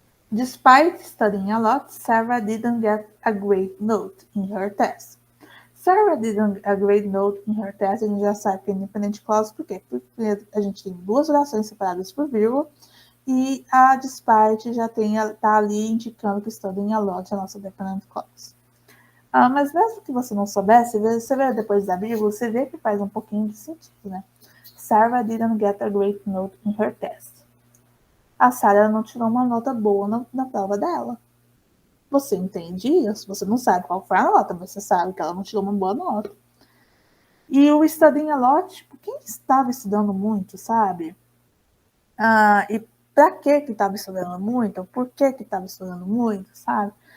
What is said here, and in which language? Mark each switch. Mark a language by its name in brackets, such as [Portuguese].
[English] Despite studying a lot, Sarah didn't get a great note in her test. Sarah didn't a great note in her test. [Portuguese] A gente já sabe que é independent clause, por quê? Porque a gente tem duas orações separadas por vírgula, e a despite já está ali indicando que [English] studying a lot [Portuguese] é a nossa dependent clause. Mas mesmo que você não soubesse, você vê depois da vírgula, você vê que faz um pouquinho de sentido, né? [English] Sarah didn't get a great note in her test. [Portuguese] A Sarah não tirou uma nota boa na prova dela. Você entende isso? Você não sabe qual foi a nota, mas você sabe que ela não tirou uma boa nota. E o [English] studying a lot, [Portuguese] tipo, quem estava estudando muito, sabe? E para que estava estudando muito? Por que estava estudando muito, sabe?